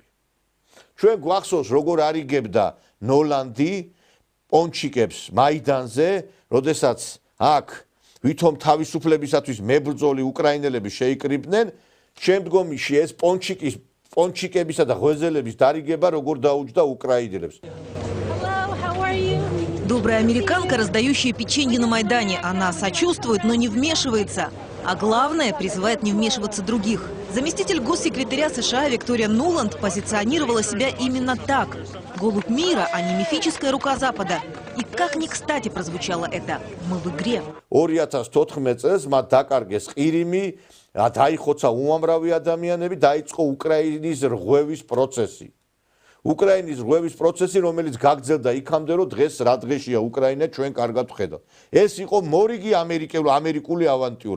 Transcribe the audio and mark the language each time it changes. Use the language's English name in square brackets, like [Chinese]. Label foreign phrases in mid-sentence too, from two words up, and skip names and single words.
[Georgian] ჩვენ გვახსოვს, როგორ არიგებდა ნოლანდი პონჩიკებს მაიდანზე, როდესაც აქ ვითომ თავისუფლებისათვის მებრძოლი უკრაინელები შეიკრიბნენ, შემდგომში ეს პონჩიკებისა და ღვეზელების даригება როგორ დაუჯდა უკრაინელებს. [Russian] Добрая американка, раздающая печенье на Майдане. Она сочувствует, но не вмешивается. А главное, призывает не вмешиваться других. Заместитель госсекретаря США Виктория Нуланд позиционировала себя именно так. Голубь мира, а не мифическая рука Запада. И как ни кстати прозвучало это. Мы в игре. [Georgian] 2014 წელს მათ დაკარგეს ყირიმი, დაიხოცა უამრავი ადამიანები, დაიწყო უკრაინის რღვევის პროცესი. უკრაინის რღვევის პროცესი, რომელიც გაგრძელდა იქამდე, რომ დღეს რა დღეშია უკრაინა, ჩვენ კარგად ვხედავთ. ეს იყო მორიგი ამერიკული ავანტიურა.